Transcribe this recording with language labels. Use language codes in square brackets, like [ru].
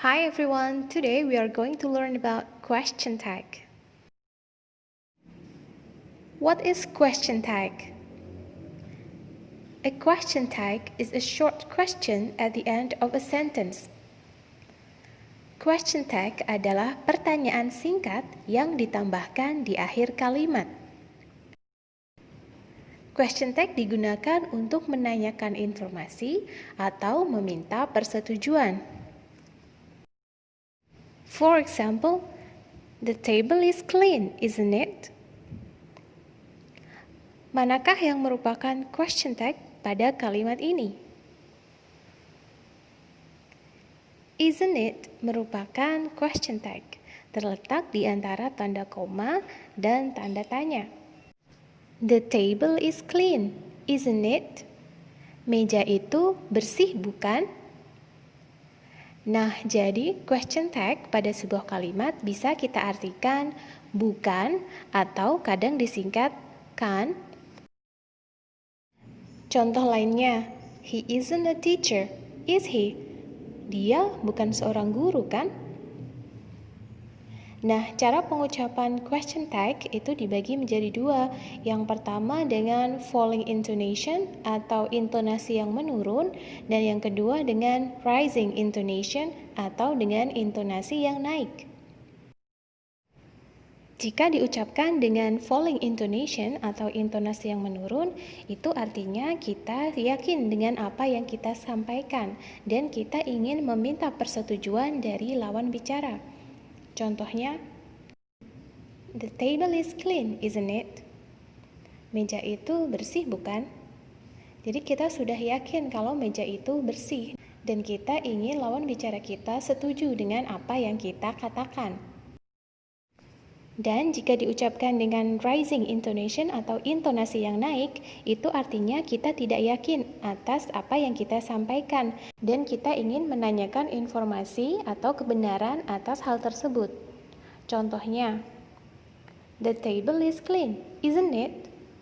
[en] everyone, today we are going to learn about question tag. What is question tag? A question tag is a short question at the end of a sentence. [id] Question tag adalah pertanyaan singkat yang ditambahkan di akhir kalimat. Question tag digunakan untuk menanyakan informasi atau meminta persetujuan. [en] For example, the table is clean, isn't it? [id] Manakah yang merupakan question tag pada kalimat ini? Isn't it merupakan question tag, terletak di antara tanda koma dan tanda tanya. [en] The table is clean, isn't it? [id] Meja itu bersih, bukan? Nah, jadi question tag pada sebuah kalimat bisa kita artikan bukan atau kadang disingkat kan. Contoh lainnya, [en] he isn't a teacher, is he? [id] Dia bukan seorang guru, kan? Nah, cara pengucapan question tag itu dibagi menjadi dua. Yang pertama dengan falling intonation atau intonasi yang menurun, dan yang kedua dengan rising intonation atau dengan intonasi yang naik. Jika diucapkan dengan falling intonation atau intonasi yang menurun, itu artinya kita yakin dengan apa yang kita sampaikan dan kita ingin meminta persetujuan dari lawan bicara. Contohnya, [en] the table is clean, isn't it? [id] Meja itu bersih, bukan? Jadi kita sudah yakin kalau meja itu bersih dan kita ingin lawan bicara kita setuju dengan apa yang kita katakan. Dan jika diucapkan dengan rising intonation atau intonasi yang naik, itu artinya kita tidak yakin atas apa yang kita sampaikan dan kita ingin menanyakan informasi atau kebenaran atas hal tersebut. Contohnya, [en] the table is clean, isn't it?